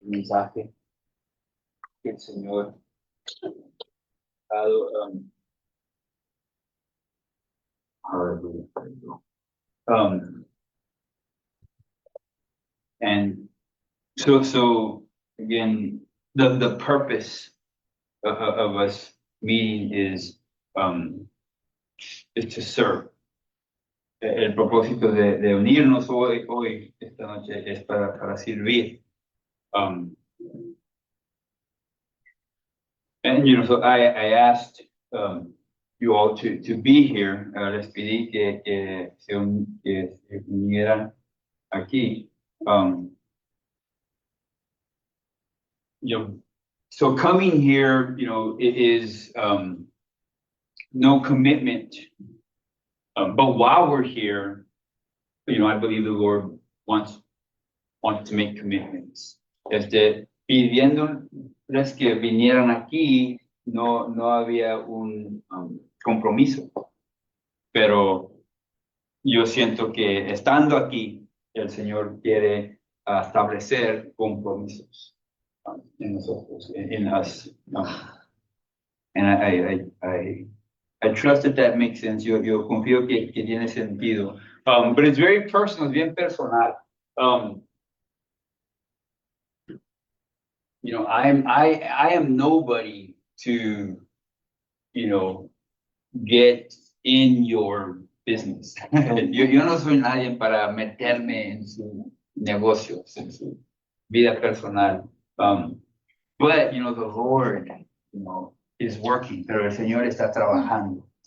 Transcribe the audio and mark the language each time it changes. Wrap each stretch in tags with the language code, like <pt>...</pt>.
<es>mensaje que el Señor ha dado.</es> <en>Um, and so again, the purpose of us meeting is to serve.</en> <es>El propósito de unirnos hoy, esta noche, es para servir.</es> <en>And so I asked you all to be here.</en> <es>Les pedí que se unieran aquí.</es> <en>So coming here, it is no commitment. But while we're here, I believe the Lord wants to make commitments.</en> <es>Pidiéndoles que vinieran aquí, no había un compromiso. Pero yo siento que estando aquí, el Señor quiere establecer compromisos en nosotros,</es> <en>in us. And I trust that makes sense.</en> <es>Yo confío que tiene sentido.</es> <en>But it's very personal,</en> <es>bien personal.</es> <en>I am nobody to, get in your business.</en> <es>yo no soy nadie para meterme en su negocio, en su vida personal.</es> <en>But, the Lord, is working,</en> <es>pero el Señor está trabajando.</es>